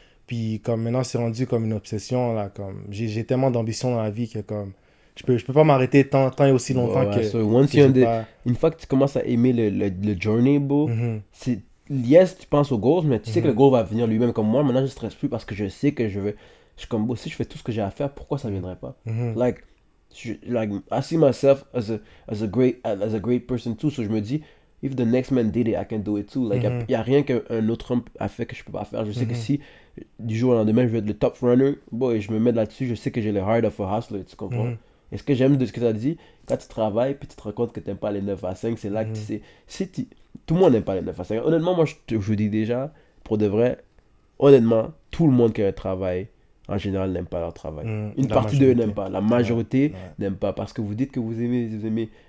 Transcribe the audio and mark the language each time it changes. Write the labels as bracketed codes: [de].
[fr] Puis, comme maintenant, c'est rendu comme une obsession, là, comme... J'ai tellement d'ambition dans la vie que, comme... Je peux pas m'arrêter tant et aussi longtemps que... So une fois que tu commences à aimer le journey, bro, c'est... Yes, tu penses au goal, mais tu sais que le goal va venir lui-même. Comme moi, maintenant, je stresse plus parce que je sais que je suis comme, bro, si je fais tout ce que j'ai à faire, pourquoi ça viendrait pas? [en] Like, I see myself as a great person too, so [fr] je me dis, [en] if the next man did it, I can do it too. [fr] Like, y a rien qu'un autre homme a fait que je peux pas faire. Je sais que si du jour au lendemain je veux être le top runner, boy, je me mets là-dessus, je sais que j'ai le [en] heart of a hustler, [fr] tu comprends? Et ce que j'aime de ce que tu as dit, quand tu travailles puis tu te rends compte que tu n'aimes pas les 9 à 5, c'est là que tu sais, tout le monde n'aime pas les 9 à 5. Honnêtement, moi je dis déjà, pour de vrai, honnêtement, tout le monde qui a un travail, en général, n'aime pas leur travail. Une partie d'eux n'aime pas. La majorité n'aime pas. Parce que vous dites que vous aimez